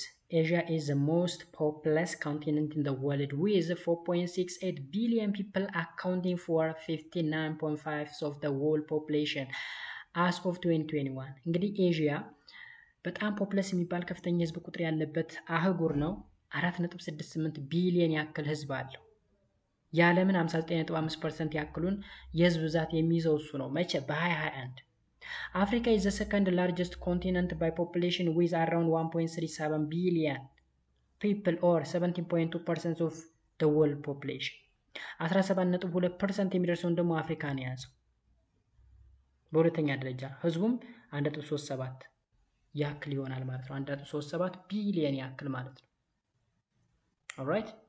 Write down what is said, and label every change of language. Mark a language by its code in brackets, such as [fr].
[en] Asia is the most populous continent in the world with 4.68 billion people accounting for 59.5% of the world population as of 2021. [am] እንግዲህ ኤዥያ በጣም ፖፑለስ የሚባል ከፍተኛ ህዝብ ቁጥር ያለበት አህጉር ነው። 4.68 ቢሊዮን ያክል ህዝብ አለው። የዓለምን 59.5% ያክሉን የህዝብ ብዛት የሚይዘው እሱ ነው። መቼ? [en] በ2021 Africa is the second largest continent by population with around 1.37 billion people or 17.2% of the world population. [am] 17.2% የሚደርሰውን ደግሞ አፍሪካ ነው የያዘው። በሁለተኛ ደረጃ ህዝቡም 1.37 ያክል ይሆናል ማለት ነው። 1.37 ቢሊዮን ያክል ማለት ነው። All right.